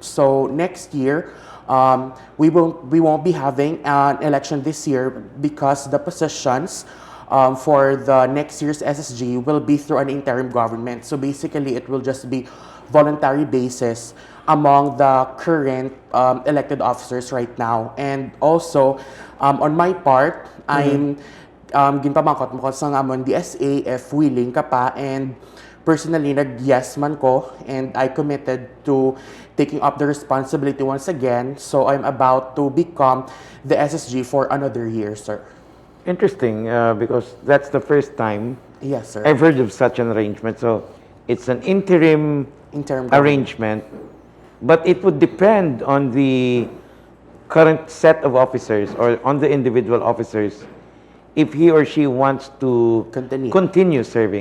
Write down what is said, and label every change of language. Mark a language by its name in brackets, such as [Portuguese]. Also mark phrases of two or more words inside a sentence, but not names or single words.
[English] So next year, we won't be having an election this year because the positions for the next year's SSG will be through an interim government. So basically, it will just be voluntary basis among the current elected officers right now. And also, on my part, I'm [Hiligaynon] ginpamangkot mo ko sa amon DSA [English] if willing [Hiligaynon] ka pa, [English] and personally [Hiligaynon] nag-yes man ko, [English] and I committed to taking up the responsibility once again. So I'm about to become the SSG for another year, sir. Interesting, because that's the first time Yes, sir. I've heard of such an arrangement. So it's an interim arrangement, but it would depend on the current set of officers or on the individual officers if he or she wants to continue serving.